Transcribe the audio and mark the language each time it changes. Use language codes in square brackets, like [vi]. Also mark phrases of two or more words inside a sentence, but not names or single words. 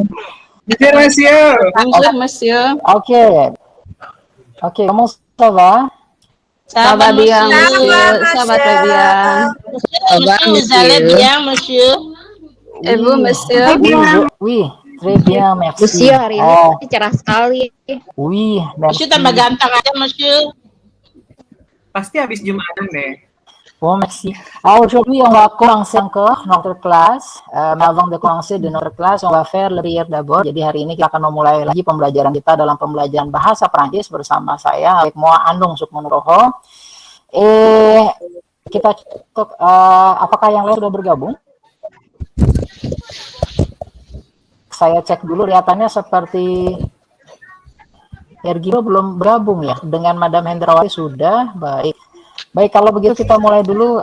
[fr] Bonjour, monsieur. Bonjour, monsieur. Ok, ok, comment ça va? Ça va bien, monsieur. Ça va très bien. Monsieur, vous allez bien, monsieur? Et vous, monsieur? Oui, très bien, merci. Monsieur, [id] hari ini cerah sekali. [fr] Oui, merci. [id] Monsieur tambah ganteng aja, monsieur. Pasti habis Jumatan deh. [fr] Bon, merci. Alors aujourd'hui, on va commencer encore notre classe. Mais avant de commencer de notre classe, on va faire le prière d'abord. [id] Jadi hari ini kita akan memulai lagi pembelajaran kita dalam pembelajaran bahasa Prancis bersama saya, [fr] avec moi Andung Sukmonuroho. [id] Kita cek, apakah yang lain sudah bergabung? Saya cek dulu, lihatannya seperti Ergino belum bergabung ya. Dengan Madam Hendrawati sudah, baik. Baik, kalau begitu kita mulai dulu.